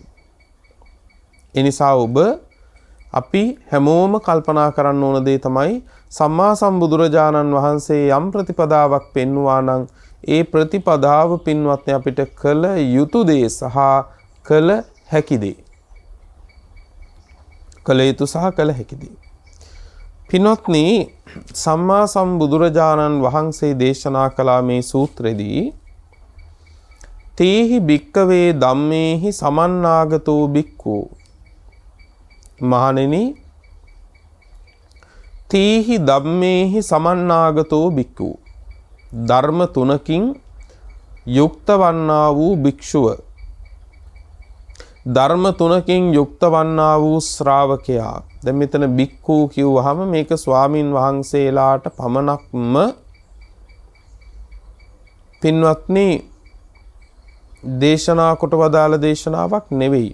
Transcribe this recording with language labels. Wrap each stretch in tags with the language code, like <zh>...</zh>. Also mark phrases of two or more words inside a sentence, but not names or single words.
<si>ඒ නිසා ඔබ අපි හැමෝම කල්පනා කරන්න ඕන දේ තමයි සම්මා සම්බුදුරජාණන් වහන්සේ යම් ප්‍රතිපදාවක් පෙන්වුවා නම් ඒ ප්‍රතිපදාව පින්වත්නි අපිට කළ යුතු දේ සහ කළ හැකි දේ. කළ යුතු සහ කළ හැකි දේ. පින්වත්නි සම්මා සම්බුදුරජාණන් වහන්සේ දේශනා කළා මේ සූත්‍රෙදී</si> <pi>තේහි භික්කවේ ධම්මේහි සමන්නාගතෝ භික්ඛු</pi> <si>මහණෙනි</si> <pi>තේහි ධම්මේහි සමන්නාගතෝ භික්ඛු</pi> <si>ධර්ම තුනකින් යුක්ත වන්නා වූ භික්ෂුව ධර්ම තුනකින් යුක්ත වන්නා වූ ශ්‍රාවකයා. දැන් මෙතන භික්ඛු කිව්වහම මේක ස්වාමින් වහන්සේලාට පමණක්ම පින්වත්නි දේශනා කොට වදාළ දේශනාවක් නෙවෙයි.</si>